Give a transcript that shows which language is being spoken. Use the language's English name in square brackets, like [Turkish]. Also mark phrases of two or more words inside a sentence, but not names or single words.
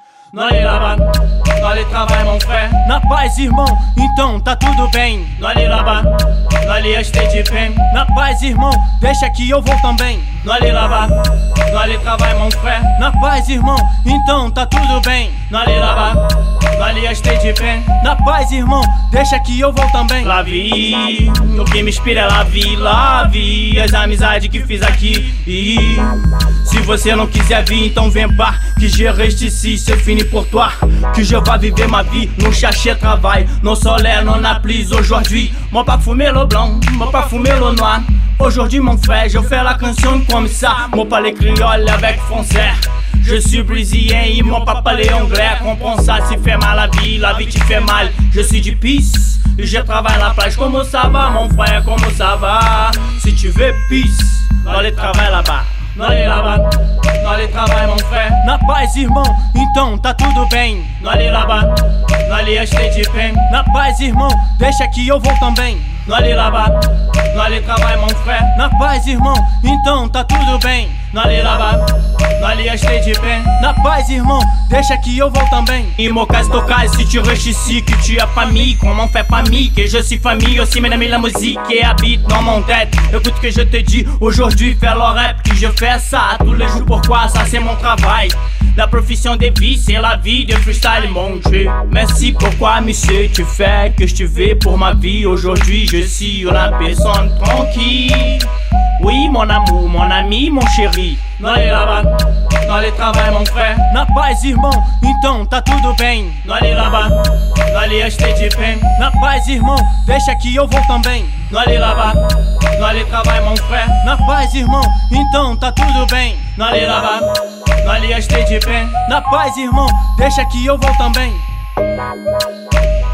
[Portuguese] Nós ali [French] là-bas, [Portuguese] nós ali [French] travaille mon frère. [Portuguese] Na paz, irmão, então tá tudo bem. Nós ali [French] là-bas, [Portuguese] nós ali [French] acheter de pain. [Portuguese] Na paz, irmão, deixa que eu vou também. Nós ali [French] là-bas, [Portuguese] nós ali [French] travaille mon frère. [Portuguese] Na paz, irmão, então tá tudo bem. Nós ali [French] là-bas, [Portuguese] nós ali [French] acheter de pain. [Portuguese] Na paz, irmão, deixa que eu vou também. [French] La vie, [Portuguese] o que me inspira é [French] la vie, [Portuguese] as amizades que fiz aqui. E se você não quiser vir, então vem [French] pas, que je reste ici, c'est fini pour toi. Que je vais vivre ma vie, non chercher travail, non solaire, non applis aujourd'hui. Mon pas fumer le blanc, mon pas fumer le noir. Aujourd'hui mon frère, je fais la canción comme ça. Mon parler créole avec français. Je suis brésilien, ils m'ont pas parlé anglais. Comprends ça, si fait mal la vie te fait mal. Je suis du peace, et je travaille à la plage. Comment ça va mon frère, comment ça va? Si tu veux peace, dans les travail là-bas. [Portuguese] Nós ali [French] là-bas, [Portuguese] nós ali [French] travaille mon frère. [Portuguese] Na paz, irmão, então tá tudo bem. Nós ali [French] là-bas, [Portuguese] nós ali [French] acheter de pain. [Portuguese] Na paz, irmão, deixa que eu vou também. Nós ali [French] là-bas, [Portuguese] nós ali [French] travaille mon frère. [Portuguese] Na paz, irmão, então tá tudo bem. Nós ali [French] là-bas, [Portuguese] nós ali [French] acheter de pain. [Portuguese] Na paz, irmão, deixa que eu vou também. [French] Et mon casse to casse, si tu restes ici, que tu as famille, comment fait famille, que je suis famille aussi, mes amis la musique et habite dans mon tête. Écoute que je te dis, aujourd'hui fais le rap, que je fais ça tous les jours, pourquoi ça c'est mon travail. La profession de vie, c'est la vie de freestyle, mon Dieu. Merci, pourquoi monsieur, tu fais que je te veux pour ma vie. Aujourd'hui je suis une personne tranquille. Oui mon amour, mon ami, mon chéri. [Portuguese] Nós ali [French] là-bas, [Portuguese] nós ali [French] travaille mon frère. [Portuguese] Na paz, irmão, então tá tudo bem. Nós ali [French] là-bas, [Portuguese] nós ali [French] acheter de pain. [Portuguese] Na paz, irmão, deixa que eu vou também. Nós ali [French] là-bas, [Portuguese] nós ali [French] travaille mon frère. [Portuguese] Na paz, irmão, então tá tudo bem. Nós ali [French] là-bas, [Portuguese] nós ali [French] acheter de pain. [Portuguese] Na paz, irmão, deixa que eu vou também.